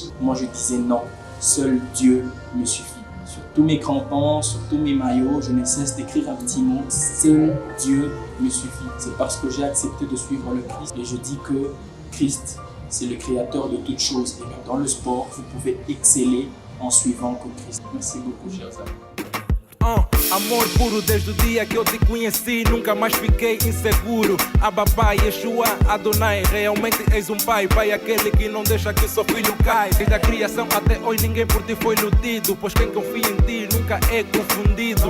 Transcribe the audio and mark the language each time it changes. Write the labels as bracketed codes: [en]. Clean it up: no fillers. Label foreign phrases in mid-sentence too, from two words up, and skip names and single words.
[fr] Moi je disais non, seul Dieu me suffit. Sur tous mes crampons, sur tous mes maillots, je ne cesse d'écrire un petit mot, seul Dieu me suffit. C'est parce que j'ai accepté de suivre le Christ et je dis que Christ, c'est le créateur de toutes choses. Et dans le sport, vous pouvez exceller en suivant que Christ. Merci beaucoup, chers amis. [pt] Amor puro desde o dia que eu te conheci, nunca mais fiquei inseguro. Abba Pai, Yeshua, Adonai, realmente és pai, pai aquele que não deixa que seu filho caia. Desde a criação até hoje ninguém por ti foi iludido, pois quem confia em ti nunca é confundido.